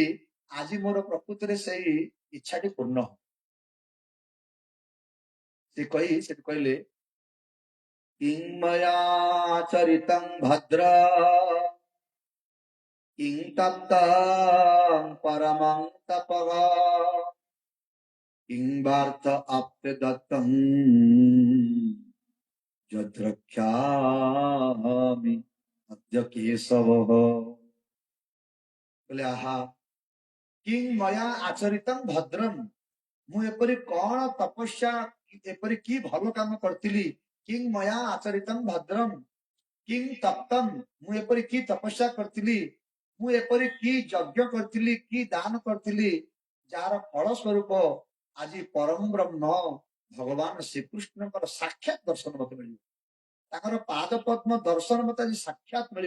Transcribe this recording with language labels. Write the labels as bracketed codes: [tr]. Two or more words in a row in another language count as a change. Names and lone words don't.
[or] ଆଜି ମୋର ପ୍ରକୃତରେ ସେଇ ଇଚ୍ଛାଟି ପୂର୍ଣ୍ଣ। ସେ କହି ସେଠି କହିଲେ [sa] किं मया चरितं भद्र किं तप्तं परमं तपः किं वार्थ आप्य दत्तं यद्रक्ष्यामि अद्य केशवः। [or] ବୋଲେ ଆହା [sa] किं मया आचरितं भद्रम, [or] ମୁଁ ଏପରି କଣ ତପସ୍ୟା, ଏପରି କି ଭଲ କାମ କରିଥିଲି। [sa] किं मया आचरितं भद्रम किं तप्तम्, [or] ମୁଁ ଏପରି କି ତପସ୍ୟା କରିଥିଲି, ମୁଁ ଏପରି କି ଯଜ୍ଞ କରିଥିଲି, କି ଦାନ କରିଥିଲି, ଯାହାର ଫଳ ସ୍ୱରୂପ ଆଜି ପରମ ବ୍ରହ୍ମ ଭଗବାନ ଶ୍ରୀକୃଷ୍ଣଙ୍କର ସାକ୍ଷାତ ଦର୍ଶନ ମତେ ମିଳିବ, ତାଙ୍କର ପାଦ ପଦ୍ମ ଦର୍ଶନ ମତେ ଆଜି ସାକ୍ଷାତ ମିଳିବ।